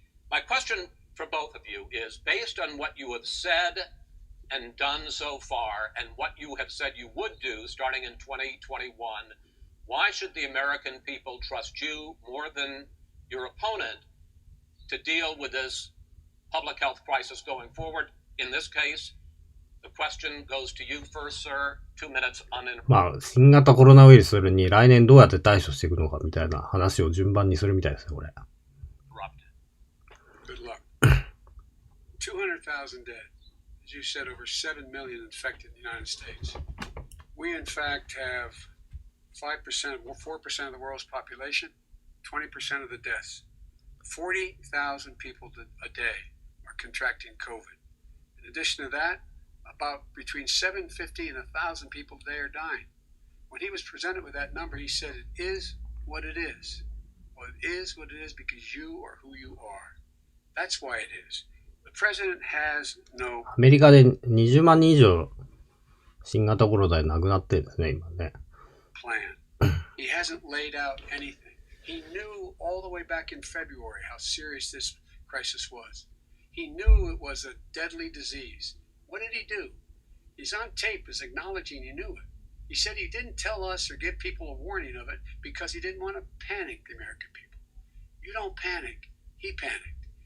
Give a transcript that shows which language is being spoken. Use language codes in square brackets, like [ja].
[en] My question for both of you is, based on what you have said and done so far and what you have said you would do starting in 2021, why should the American people trust you more than your opponent to deal with this public health crisis going forward? In this case, the question goes to you first, sir. 2 minutes uninterrupted. [ja] まあ、新型コロナウイルスに来年どうやって対処していくのかみたいな話を順番にするみたいですね、これ。 [en] Good luck. 200,000 dead. As you said, over 7 million infected in the United States. We, in fact, have 5%, 4% of the world's population, 20% of the deaths. 40,000 people a day are contracting COVID. In addition to that, about between 750 and 1,000 people a day are dying. When he was presented with that number, he said, it is what it is. Well, it is what it is because you are who you are. That's why it is. The president has no [ja] アメリカで20万人以上新型コロナで亡くなってるんですね、今ね。 [en] plan. He hasn't laid out anything. He knew all the way back in February how serious this crisis was. He knew it was a deadly disease. What did he do? He's on tape as acknowledging he knew it. He said he didn't tell us or give people a warning of it because he didn't want to panic the American people. You don't panic. He panicked.